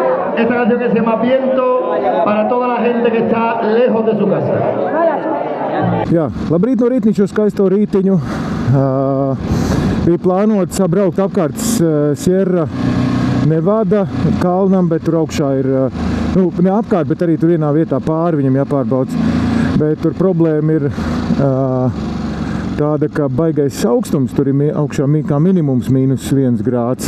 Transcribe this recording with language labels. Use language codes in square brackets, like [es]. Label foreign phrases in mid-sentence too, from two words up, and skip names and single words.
[es] esta canción que se llama Viento para toda la gente que está lejos de su casa. [lv] Jā, labrīt no rītniņa, šo skaisto rītiņu. Bija plānots braukt apkārt Sierra Nevada kalnam, bet tur augšā ir, ne apkārt, bet arī tur vienā vietā pāri viņam jāpārbrauc. Bet tur problēma ir tāda, ka baigais augstums, tur ir augšā kā minimums -1 grāds.